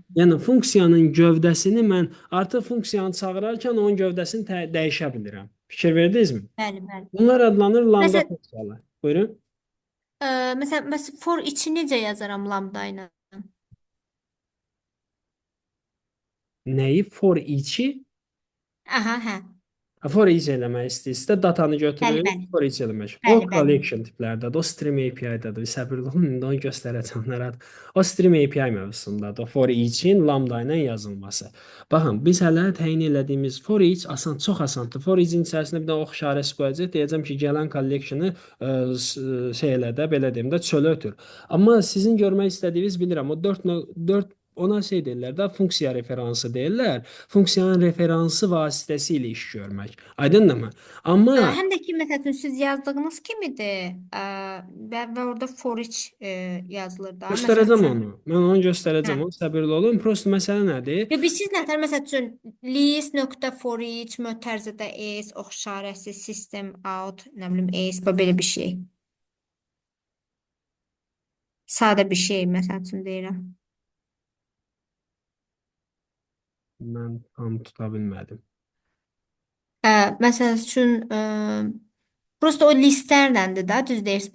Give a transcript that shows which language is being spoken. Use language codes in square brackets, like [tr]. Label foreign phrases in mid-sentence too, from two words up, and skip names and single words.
[az] Yəni funksiyanın gövdəsini mən artıq funksiyanı çağırarkən onun gövdəsini dəyişə bilirəm. Fikir verdinizmi? bəli, bəli. Bunlar adlanır lambda Məsələn, funksiyalar. Buyurun. məsələn, for içi necə yazaram lambda ilə? Nəyi? [en] For each-i [az] Aha, hə. [en] for each [az] eləmək istəyirsə, datanı Bəli, götürür, bəli. [en] for each [az] eləmək. O Bəli, bəli. collection tiplərdədir, o [en] stream API- [az] dadır. Səbirli olun, indi onu göstərəcəm nərə. O [en] stream API [az] mövzusundadır. O [en] for each- [az] in lambda ilə yazılması. Baxın, biz hələ təyin elədiyimiz [en] for each [az] asan, çox asandır. [en] For each- [az] in içərisinə bir də ox işarəsi qoyacaq. Deyəcəm ki, gələn collection-ı şey elə də, belə deyim də, çölə ötür. Amma sizin görmək istədiyiniz bilirəm, o 4 ona şey deyirlər də, funksiya referansı deyirlər. Funksiyanın referansı vasitəsilə iş görmək. Aydındırmı? Amma Həm də ki, məsəl üçün siz yazdığınız kimidir və orada [en] for each [az] yazılır da. Məsəl göstərəcəm üçün. onu. Mən onu Hə. göstərəcəm. Onu səbirli olun. Prosta məsələ nədir? Və biz siz nətər məsəl üçün [en] list.for each [az] mötərizədə is ox işarəsi [en] system out [az] nə bilim is belə bir şey. Sadə bir şey məsəl üçün deyirəm. Mən tam tuta bilmədim. Məsəl üçün prosta o listlərləndir də, düz deyirsiniz.